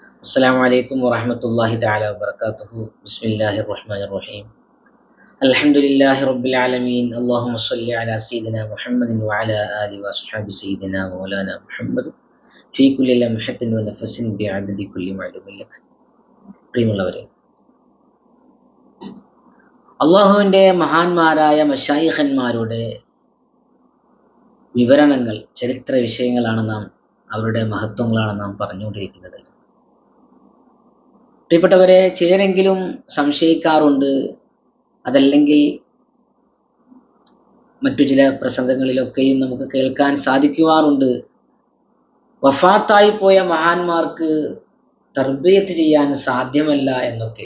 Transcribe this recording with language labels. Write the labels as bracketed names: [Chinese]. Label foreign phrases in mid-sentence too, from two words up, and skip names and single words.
[Arabic] السلام عليكم ورحمة الله تعالى وبركاته. بسم الله الرحمن الرحيم. الحمد لله رب العالمين. اللهم صل على سيدنا محمد وعلى آله وأصحاب سيدنا ومولانا محمد في كل لمحة ونفس بعدد كل معلوم لك. [Malayalam] പ്രിയമുള്ളവരെ, അള്ളാഹുവിൻ്റെ മഹാന്മാരായ മശായിഖന്മാരുടെ വിവരണങ്ങൾ, ചരിത്ര വിഷയങ്ങളാണ് അവരുടെ മഹത്വങ്ങളാണ് നാം പറഞ്ഞുകൊണ്ടിരിക്കുന്നത്. പ്രിയപ്പെട്ടവരെ, ചിലരെങ്കിലും സംശയിക്കാറുണ്ട്, അതല്ലെങ്കിൽ മറ്റു ചില പ്രസംഗങ്ങളിലൊക്കെയും നമുക്ക് കേൾക്കാൻ സാധിക്കുവാറുണ്ട്, വഫാത്തായി പോയ മഹാന്മാർക്ക് തർബിയത്ത് ചെയ്യാൻ സാധ്യമല്ല എന്നൊക്കെ.